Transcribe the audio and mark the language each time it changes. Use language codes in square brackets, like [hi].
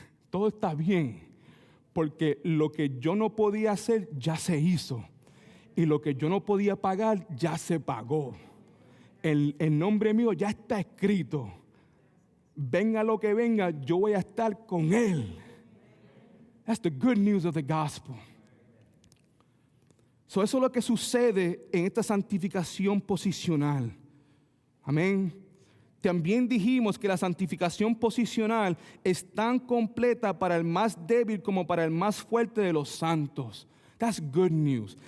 [es] Todo está bien, porque lo que yo no podía hacer ya se hizo, y lo que yo no podía pagar ya se pagó. El nombre mío ya está escrito. Venga lo que venga, yo voy a estar con Él. [en] That's the good news of the gospel. [es] Eso es lo que sucede en esta santificación posicional. Amén. También dijimos que la santificación posicional es tan completa para el más débil como para el más fuerte de los santos. [en] That's good news.